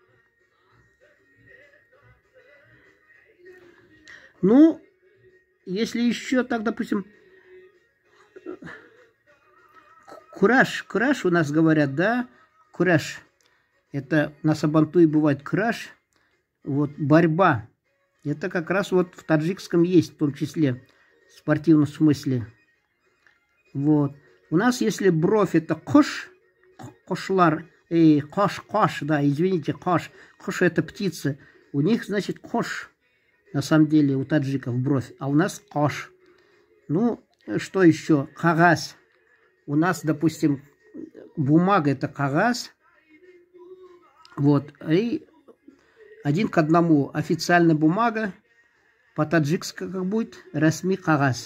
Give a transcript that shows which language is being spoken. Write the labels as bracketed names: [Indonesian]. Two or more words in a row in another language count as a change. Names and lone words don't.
[Russian] Ну, если еще так, допустим, Кураж. Кураж у нас говорят, да? Кураж. Это на сабантуе бывает кураж. Вот борьба. Это как раз вот в таджикском есть, в том числе, в спортивном смысле. Вот. У нас, если бровь, это [Tatar] кош, кошлар, кош, [Russian] да, извините, кош. Кош это птица. У них, значит, кош, на самом деле, у таджиков бровь, а у нас кош. Ну, что еще? Кагаз. У нас, допустим, бумага это кагаз. Вот. И 1 к 1 официальная бумага по-таджикски как будет [Tajik] расми кагаз.